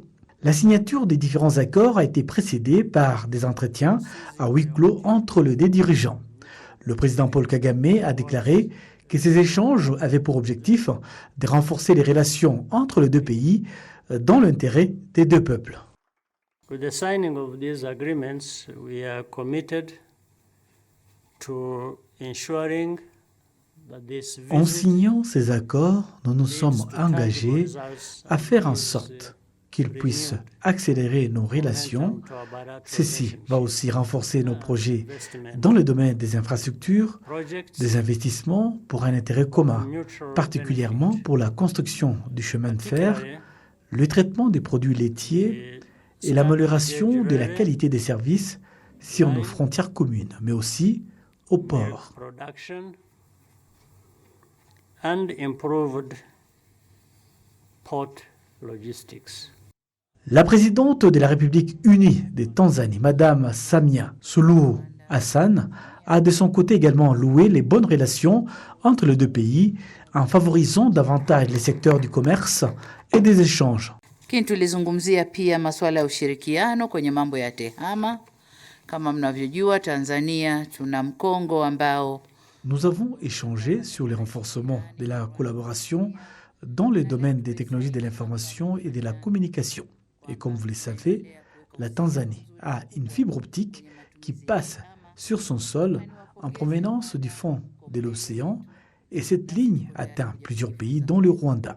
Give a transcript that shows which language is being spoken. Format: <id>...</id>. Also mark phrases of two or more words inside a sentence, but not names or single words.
<fr>La signature des différents accords a été précédée par des entretiens à huis clos entre les deux dirigeants. Le président Paul Kagame a déclaré que ces échanges avaient pour objectif de renforcer les relations entre les deux pays dans l'intérêt des deux peuples.</fr> <en>With the signing of these agreements, we are committed to ensuring that this</en> <fr>En</fr> <en>visit</en> <fr>signant ces accords, nous nous sommes engagés à faire en sorte qu'ils puissent accélérer nos relations. Ceci va aussi renforcer nos projets dans le domaine des infrastructures, des investissements pour un intérêt commun, particulièrement pour la construction du chemin de fer, le traitement des produits laitiers et l'amélioration de la qualité des services sur nos frontières communes, mais aussi au port.</fr> <en>and improved port logistics.</en> <fr>La présidente de la République unie de Tanzanie, Madame Samia Suluhu Hassan, a de son côté également loué les bonnes relations entre les deux pays en favorisant davantage les secteurs du commerce et des échanges.</fr> <sw>Tulizungumzia pia masuala ya ushirikiano kwenye mambo ya tehama. Kama mnavyojua, Tanzania tuna mkongo ambao</sw> <fr>Nous avons échangé sur le renforcement de la collaboration dans le domaine des technologies de l'information et de la communication. Et comme vous le savez, la Tanzanie a une fibre optique qui passe sur son sol en provenance du fond de l'océan et cette ligne atteint plusieurs pays dont le Rwanda.</fr>